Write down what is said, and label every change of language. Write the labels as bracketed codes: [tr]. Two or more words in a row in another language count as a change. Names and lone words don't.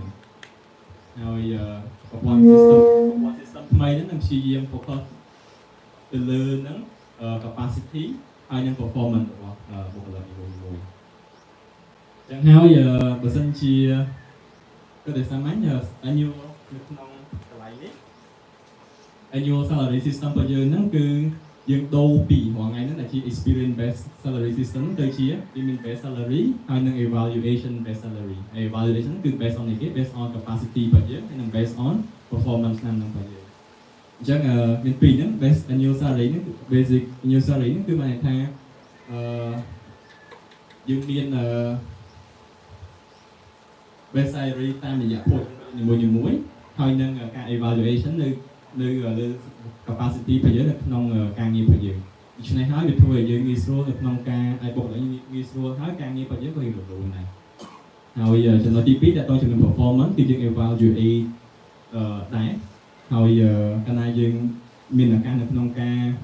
[km] ហើយប្រព័ន្ធ system ថ្មីហ្នឹងនឹងព្យាយាម focus ទៅលើហ្នឹង capacity ហើយនឹង performance របស់បុគ្គលិកមួយៗចឹងហើយ បើសិនជាគិតដោយសាមញ្ញ annual នៅក្នុងកន្លែងនេះ [en] Annual Salary System [km] របស់យើងហ្នឹងគឺយើងដូរពីរាល់ថ្ងៃហ្នឹងដែលជា [en] experience based salary system [km] ទៅជា [en] payment based salary [km] ហើយនឹង [en] evaluation based salary evaluation [km] គឺ [en] based on [km] នេះគេ [en] based on capacity [km] របស់យើងហើយនឹង [en] based on performance [km] ឆ្នាំហ្នឹងរបស់យើងអញ្ចឹងមានពីរហ្នឹង [en] base annual salary [km] ហ្នឹងគឺ [en] basic annual salary [km] ហ្នឹងគឺបានន័យថា យើងមាន [en] base salary [km] តាមរយៈ point នីមួយៗហើយនឹងការ evaluation នៅលើ capacity របស់យើងនៅក្នុងការងាររបស់យើងដូច្នេះហើយវាធ្វើឲ្យយើងងាយស្រួលនៅក្នុងការឲ្យបុគ្គលិកងាយស្រួលហើយការងាររបស់យើងក៏រៀងរលូនដែរហើយចំណុចទី2ដែលតជាមួយ performance គឺយើង evaluate ដែរហើយកាលណាយើងមានឱកាសនៅក្នុងការ